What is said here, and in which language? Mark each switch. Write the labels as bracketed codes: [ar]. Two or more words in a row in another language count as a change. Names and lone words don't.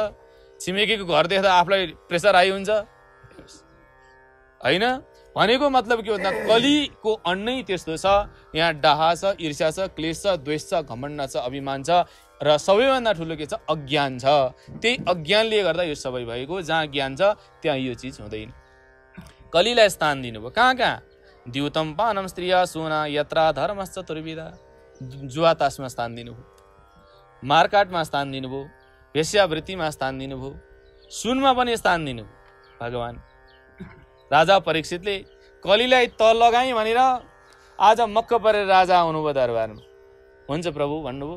[ne] छिमेकीको घर देख्दा आफूलाई प्रेसर आइ हुन्छ होइन भनेको मतलब के भन्दा कलिको अन्नै त्यस्तो छ। यहाँ डाहा छ, ईर्ष्या छ, क्लेश छ, द्वेष छ, घमण्ड छ, अभिमान छ र सबैभन्दा ठुलो के छ, अज्ञान छ। त्यही अज्ञानले गर्दा यो सबै भएको। जहाँ ज्ञान छ त्यहाँ यो चिज हुँदैन। कलिलाई स्थान दिनुभयो कहाँ [sa] द्युतम पानम स्त्रिया सोना यत्रा धर्मश्च चतुर्विधा। [ne] जुवातासमा स्थान दिनुभयो, मारकाटमा स्थान दिनुभयो, वेश्यावृत्तिमा स्थान दिनुभयो, सुनमा पनि स्थान दिनुभयो। भगवान राजा परीक्षितले कलिलाई तल लगाई भनेर आज मक्क परेर राजा आउनुभयो दरबारमा। हुन्छ प्रभु भन्नुभयो।